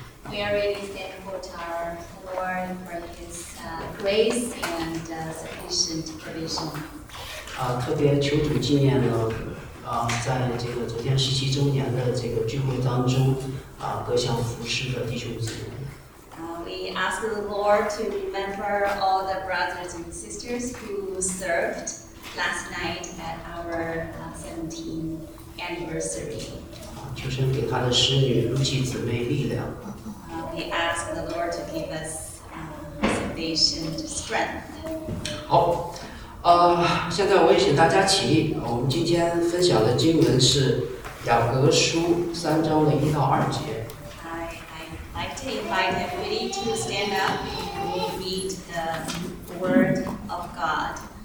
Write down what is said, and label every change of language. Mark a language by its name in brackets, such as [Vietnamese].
[English] We are really thankful to our Lord for His grace and sufficient provision. [Chinese] 特别求主纪念了在这个昨天十七周年的这个聚会当中各项服事的弟兄姊妹。 [English] We ask the Lord to remember all the brothers and sisters who served last night at our 17th anniversary. [Chinese] 求神给他的侍女露西姊妹力量。 [English] We ask the Lord to give us salvation strength. [Chinese] 好，现在我也请大家起立。我们今天分享的经文是雅各书三章的一到二节。 [English] I'd like to invite everybody to stand up and read the word of God.